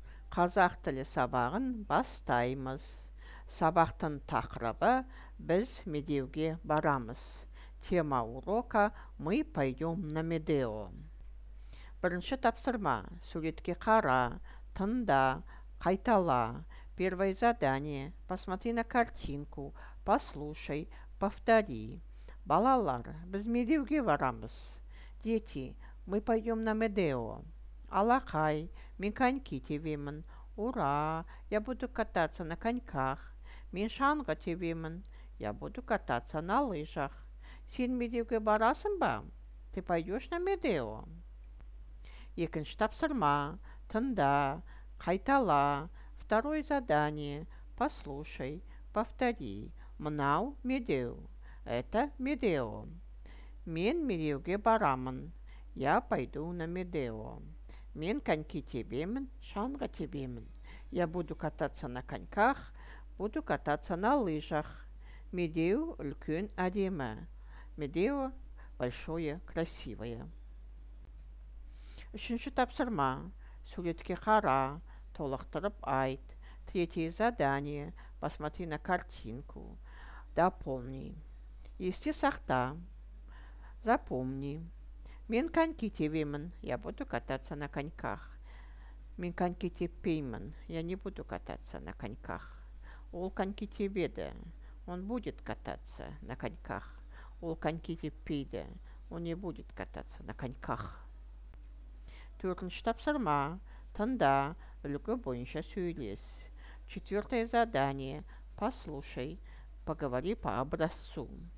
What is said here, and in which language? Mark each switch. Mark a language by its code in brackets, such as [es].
[kk] Қазақ тілі сабағын бастаймыз. Сабақтың тақырыбы біз медеуге барамыз. [ru] Тема урока «Мы пойдем на Медео». [kk] Бірінші тапсырма. Суретке қара, тыңда, қайтала. [ru] Первое задание. Посмотри на картинку, послушай, повтори. [kk] Балалар, біз медеуге барамыз. [ru] Дети, мы пойдем на Медео. [kk] Алақай, мен коньки тебемін. [ru] Ура, я буду кататься на коньках. [kk] Мен шаңғы тебемін. [ru] Я буду кататься на лыжах. [kk] Сен медеуге барасың ба? [ru] Ты пойдешь на Медео? [kk] Екінші тапсырма. Тыңда, қайтала. [ru] Второе задание. Послушай, повтори. [kk] Мынау Медеу. [ru] Это Медео. [kk] Мен медеуге барамын. [ru] Я пойду на Медео. [kk] Мен коньки тебемін, шаңғы тебемін. [ru] Я буду кататься на коньках, буду кататься на лыжах. [kk] Медеу үлкен әдемі. Медеу [ru] большое, красивое. [kk] Үшінші тапсырма. Суретке қара, толықтырып айт. [ru] Третье задание. Посмотри на картинку. Дополни. [kk] Есте сақта. [ru] Запомни. [kk] Мен коньки тебемін, [ru] я буду кататься на коньках. [kk] Мен коньки теппеймін, [ru] я не буду кататься на коньках. [kk] Ол коньки тебеді, [ru] он будет кататься на коньках. [kk] Ол коньки теппейді, [ru] он не будет кататься на коньках. [kk] Төртінші тапсырма. Тыңда, үлгі бойынша сөйлес. [ru] Четвертое задание. Послушай, поговори по образцу.